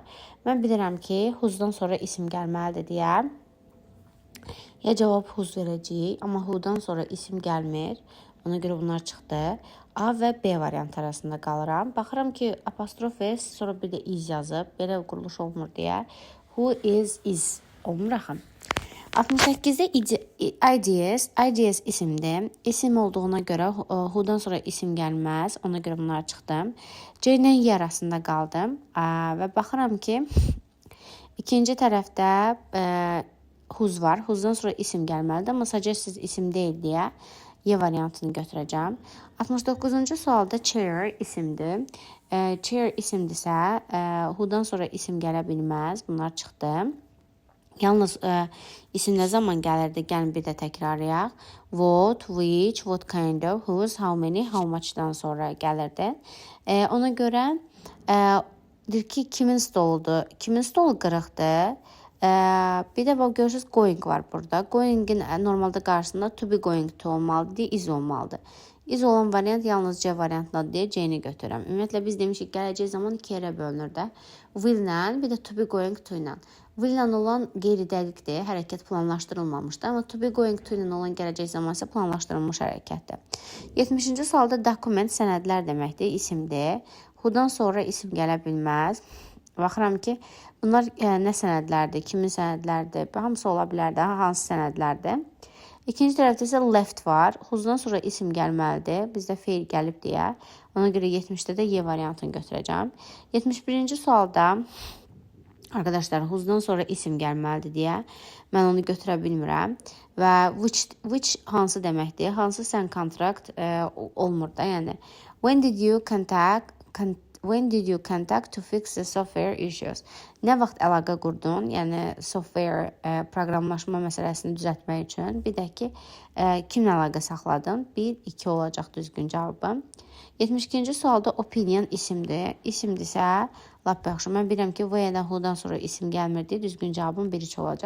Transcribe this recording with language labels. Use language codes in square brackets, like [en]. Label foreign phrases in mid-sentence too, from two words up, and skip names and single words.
[az] Mən bilirəm ki, who'dan sonra isim gəlməlidir deyə. Ya cavab who's verəcəyik, amma who'dan sonra isim gəlmir. Ona görə bunlar çıxdı. A və B variant arasında qalıram. Baxıram ki, apostrof S, sonra bir də is yazıb. Belə quruluş olmur deyə. [en] Who is [az] olmur axı. 68-də IDS isimdir. İsim olduğuna görə who'dan sonra isim gəlməz. Ona görə bunlar çıxdım. C ilə Y arasında qaldım. Və baxıram ki, ikinci tərəfdə who's var. Who'dan sonra isim gəlməlidir. Amma suggested isim deyil deyə Y variantını götürəcəm. 69-cu sualda chair isimdir. Chair isimdirsə, who'dan sonra isim gələ bilməz. Bunlar çıxdı. Yalnız isim nə zaman gəlirdi? Gəlin bir də təkrarlayaq. [en] What, which, what kind of, whose, how many, how much'dan [az] sonra gəlirdi. Ona görə deyir ki, kimin stoludur? Kimin stolu qırıqdır? Bir də bax görürsünüz going var burada. Going'in normalda qarşısında [en] to be going to [az] olmalıdır, is olmalıdır. Is olan variant yalnız C variantındadır deyə C-ni götürürəm. Ümumiyyətlə biz demişik gələcək zaman iki yerə bölünür də. Will-lə, bir də [en] to be going to [az] ilə. Will-lə olan qeyri-dəqiqdir, hərəkət planlaşdırılmamışdır. Amma [en] to be going to [az] ilə olan gələcək zaman isə planlaşdırılmış hərəkətdir. 70-ci sualda document sənədlər deməkdir, isimdir. Who'dan sonra isim gələ bilməz. Baxıram ki, bunlar nə sənədlərdir, kimin sənədlərdir, hamısı ola bilər də, hansı sənədlərdir. İkinci tərəfdə isə left var. Who'dan sonra isim gəlməlidir. Bizdə fail gəlib deyə. Ona görə 70-də də Y variantını götürəcəm. 71-ci sualda arkadaşlar who'dan sonra isim gəlməlidir deyə mən onu götürə bilmirəm. Və which hansı deməkdir? Hansı sən kontrakt olmur da, yəni. [en] When did you contact to fix the software issues? [az] Nə vaxt əlaqə qurdun? Yəni software proqramlaşma məsələsini düzəltmək üçün. Bir də ki, kimlə əlaqə saxladın? 1, 2 olacaq düzgün cavabı. 72-ci sualda opinion isimdir. İsimdirsə, lap yaxşı. Mən bilirəm ki, və-dən who'dan sonra isim gəlmir deyə düzgün cavabım 1-2 olacaq.